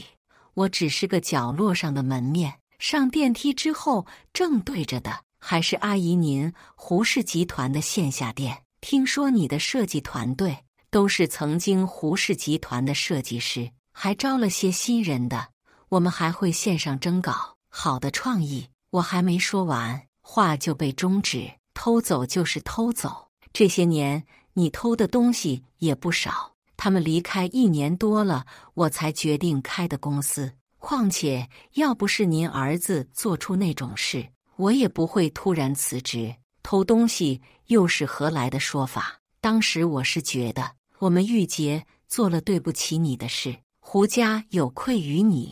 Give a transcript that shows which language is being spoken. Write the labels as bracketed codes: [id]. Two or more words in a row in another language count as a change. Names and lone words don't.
[zh] 我只是個角落上的門面，上電梯之後正對着的還是阿姨您胡氏集團的線下店。聽說你的設計團隊都是曾經胡氏集團的設計師，還招了些新人的，我們還會線上徵稿。好的創意，我還沒說完，話就被終止。偷走就是偷走，這些年你偷的東西也不少。他們離開1年多了，我才決定開的公司。況且要不是您兒子做出那種事，我也不會突然辭職。偷東西又是何來的說法？當時我是覺得我們玉潔做了對不起你的事，胡家有愧於你。